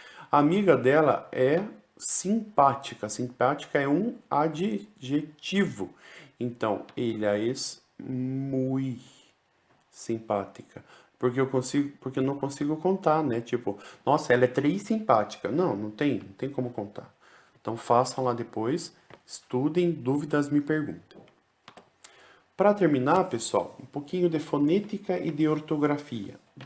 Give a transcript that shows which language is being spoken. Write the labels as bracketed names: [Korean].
[Portuguese] A amiga dela é simpática. Simpática é um adjetivo. Então, [Spanish] ella es muy simpática. [Portuguese] Porque eu não consigo contar, né? Tipo, nossa, ela é 3 simpática. Não tem como contar. Então, façam lá depois, estudem, dúvidas me perguntem. Para terminar, pessoal, um pouquinho de fonética e de ortografia.